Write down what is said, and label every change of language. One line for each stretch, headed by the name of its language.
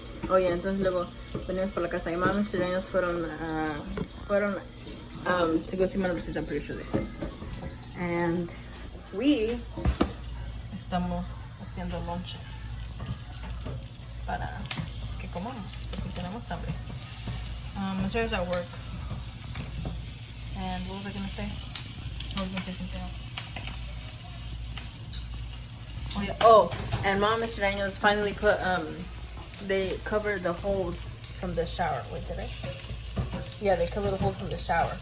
English: Oh yeah,
Spanish: entonces luego venimos por la casa. Mi mamá y Mr.
English: Daniels
Spanish: fueron
English: to go see my receipt, I'm pretty sure they said. And we
Spanish: estamos haciendo lunch para que comamos, porque tenemos hambre.
English: Sarah's at work. And what was I gonna say? I was gonna say something else. Oh yeah. Oh, and Mom and Mr. Daniels finally put they covered the holes from the shower. Wait, did I? Yeah, they covered the holes from the shower.